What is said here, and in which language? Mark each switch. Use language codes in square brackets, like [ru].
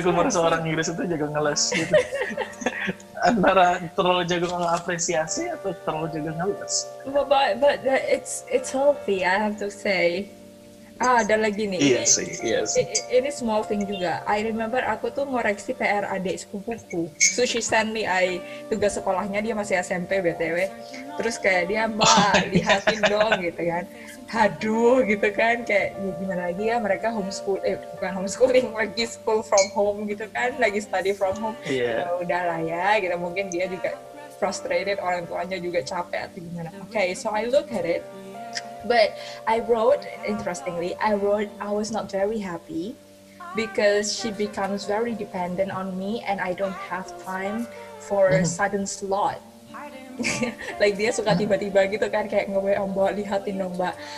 [id] aku merasa orang Inggris itu jago ngeles gitu? Antara terlalu jago mengapresiasi atau terlalu jago ngeles? [en] But it's healthy, I have to say. [id] Ada lagi nih. Iya sih. Ini [en] small thing [id] juga. [en] I remember [id] aku tuh ngoreksi PR adik sepupuku. [en] So she send me [id] tugas sekolahnya, dia masih SMP [en] BTW. [id] Terus kayak dia, Mbak, lihatin dong gitu kan. Aduh gitu kan, kayak ya gimana lagi ya, mereka bukan homeschooling, lagi [en] school from home [id] gitu kan, lagi [en] study from home. [id] Iya. Ya udahlah ya, gitu, mungkin dia juga [en] frustrated, [id] orang tuanya juga capek atau gimana. [en] Okay, so I look at it. But I wrote, interestingly, I was not very happy because she becomes very dependent on me and I don't have time for sudden slot. Like [id] dia suka tiba-tiba gitu kan, kayak nge-WA, Mbak, lihatin dong Mbak.